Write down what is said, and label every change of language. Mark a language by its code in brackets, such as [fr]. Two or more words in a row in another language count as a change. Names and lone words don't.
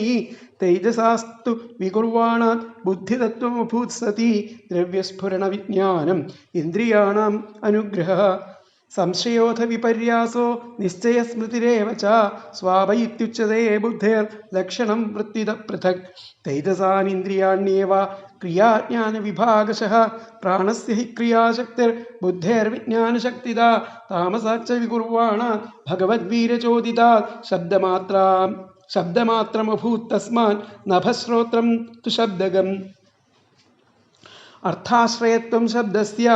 [sa] തേജസാസ്തു വികുർവാണാത് ബുദ്ധിതത്വമഭൂത്സതി. ദ്രവ്യസ്ഫുരണവിജ്ഞാനം ഇന്ദ്രിയാണാം അനുഗ്രഹഃ. സംശയോധ വിപര്യാസോ നിശ്ചയസ്മൃതിരേവ ച. സ്വാഭ ഇത്യുച്യതേ ബുദ്ധേർ ലക്ഷണം വൃത്തിത പൃഥക്. തൈജസാനിന്ദ്രിയാണ്യേവ क्रियाज्ञानविभागशः प्राणस्य हि क्रियाशक्तिर्बुद्धेर्विज्ञानशक्तिदा तामसाच्च विकुर्वाणात् भगवद्वीर्यचोदितात् शब्दमात्रमभूत् तस्मात् नभश्रोत्रं तु शब्दगम् अर्थाश्रयत्वं शब्दस्य